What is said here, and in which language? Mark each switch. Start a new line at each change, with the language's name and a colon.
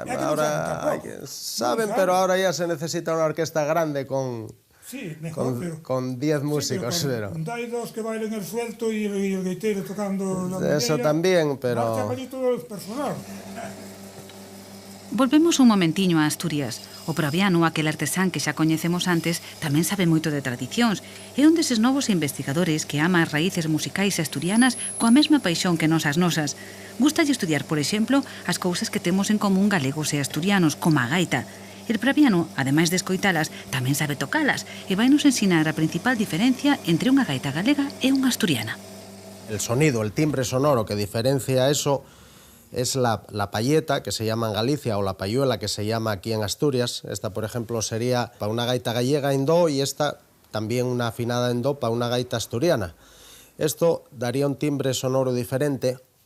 Spanish: Ahora saben, pero ahora ya se necesita una orquesta grande con 10 músicos. Sí, pero hay dos que bailen el suelto y el gaitero tocando la bandera. Eso también, pero... Marcha para allí todo el personal.
Galician: Volvemos un momentiño a Asturias. O proviano, aquel artesán que xa coñecemos antes, tamén sabe moito de tradicións. É un deses novos investigadores que ama as raíces musicais asturianas coa mesma paixón que nos as nosas. Gustalle estudiar, por exemplo, as cousas que temos en común galegos e asturianos, como a gaita. El praviano, ademais de escoitalas, tamén sabe tocalas e vai nos ensinar a principal diferencia entre unha gaita galega e unha asturiana.
Spanish: El sonido, el timbre sonoro que diferencia eso es la payeta, que se llama en Galicia, o la payuela, que se llama aquí en Asturias. Esta, por ejemplo, sería para una gaita gallega en do, y esta también una afinada en do para una gaita asturiana. Esto daría un timbre sonoro diferente.